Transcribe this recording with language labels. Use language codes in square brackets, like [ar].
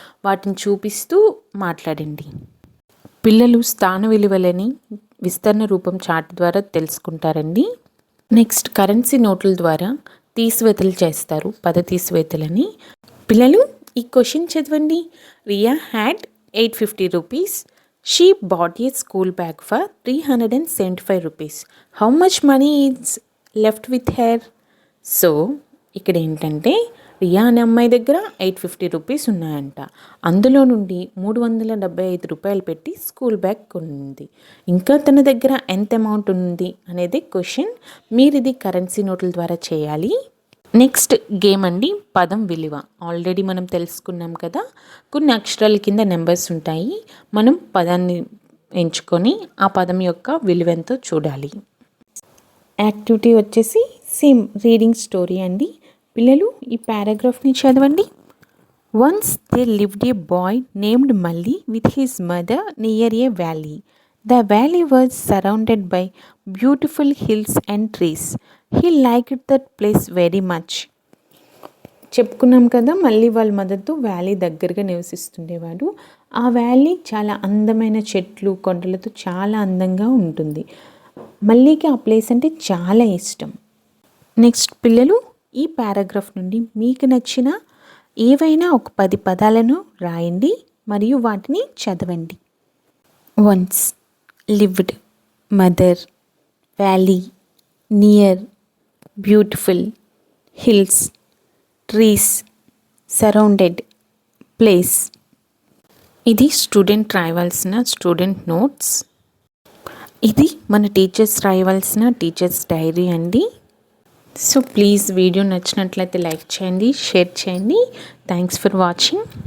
[te] వాటిని చూపిస్తూ మాట్లాడండి. పిల్లలు స్థాన విలువలని విస్తరణ రూపం చార్ట్ ద్వారా తెలుసుకుంటారండి. నెక్స్ట్ కరెన్సీ నోట్ల ద్వారా తీసివేతలు చేస్తారు, పద తీసివేతలని. పిల్లలు ఈ క్వశ్చన్ చదవండి. [en] Riya had 850 rupees. She bought a school bag for 375 rupees. How much money is left with her? [te] So ఇక్కడ ఏంటంటే రియా అనే అమ్మాయి దగ్గర 850 రూపీస్ ఉన్నాయంట. అందులో నుండి 375 రూపాయలు పెట్టి స్కూల్ బ్యాగ్ కొనింది. ఇంకా తన దగ్గర ఎంత అమౌంట్ ఉంది అనేది క్వశ్చన్. మీరు ఇది కరెన్సీ నోట్ల ద్వారా చేయాలి. నెక్స్ట్ గేమ్ అండి, పదం విలువ. ఆల్రెడీ మనం తెలుసుకున్నాం కదా, కొన్ని అక్షరాల కింద నెంబర్స్ ఉంటాయి. మనం పదాన్ని ఎంచుకొని ఆ పదం యొక్క విలువ ఎంతో చూడాలి. యాక్టివిటీ వచ్చేసి సేమ్ రీడింగ్ స్టోరీ అండి. పిల్లలు ఈ పారాగ్రాఫ్ని చదవండి. [en] Once there lived a boy named Malli with his mother near a valley. The valley was surrounded by beautiful hills and trees. He liked that place very much. [te] చెప్పుకున్నాం కదా, మళ్ళీ వాళ్ళ మదర్తో valley దగ్గరగా నివసిస్తుండేవాడు. ఆ వ్యాలీ చాలా అందమైన చెట్లు, కొండలతో చాలా అందంగా ఉంటుంది. మళ్ళీకి ఆ ప్లేస్ అంటే చాలా ఇష్టం. నెక్స్ట్ పిల్లలు ఈ పారాగ్రాఫ్ నుండి మీకు నచ్చిన ఏవైనా ఒక 10 పదాలను రాయండి మరియు వాటిని చదవండి. [en] వన్స్, lived, mother, valley, near, beautiful, hills, trees, surrounded, place. [te] ఇది స్టూడెంట్ రాయవలసిన స్టూడెంట్ నోట్స్. ఇది మన టీచర్స్ రాయవలసిన టీచర్స్ డైరీ అండి. సో ప్లీజ్ వీడియో నచ్చినట్లయితే లైక్ చేయండి, షేర్ చేయండి. [en] Thanks for watching.